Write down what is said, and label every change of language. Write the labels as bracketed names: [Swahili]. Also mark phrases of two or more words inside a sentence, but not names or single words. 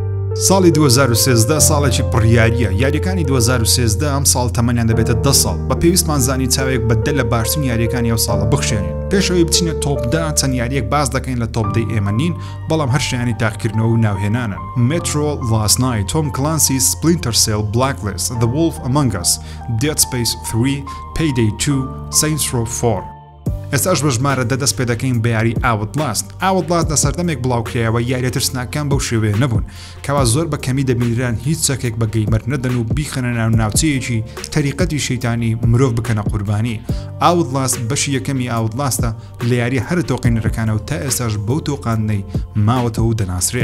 [Central Kurdish] ساڵی 2013 ساڵێکی پڕیاریە. یاریەکانی 2013 ئەم ساڵ تەمەنیان دەبێتە 10 ساڵ. بە پێویستمان زانی چاوێک بەدە لە باشترین یاریەکانی ئەو ساڵە بخشێنین. پێشەوەی بچینە تۆپدا چەند یاریەک باز دەکەین لە تۆپدەی ئێمە نین، بەڵام هەر شایانی تاقیکردنەوە و ناوهێنانن. Metro Last Night, Tom Clancy's Splinter Cell Blacklist, The Wolf Among Us, Dead Space 3, Payday 2, Saints Row 4. ئێستاش بە ژمارە دەست پێ دەکەین بە یاری Outlast. Outlast لە سەردەمێک بڵاوکرایەوە یاریە ترسناکان بەو شێوەیە نەبوون، کەوا زۆر بە کەمی دەبینران هیچ چەکێک بە گەیمەر نەدەن و بیخەنە ناو ناوچەیەکی تەریقەتی شەیتانی مرۆڤ بکەنە قوربانی. Outlast بەشی یەکەمی Outlastە لە یاری هەر تۆقینەرەکانەوە تا ئێستاش بەو تۆقاندنەی ماوەتەوە و دەناسرێ.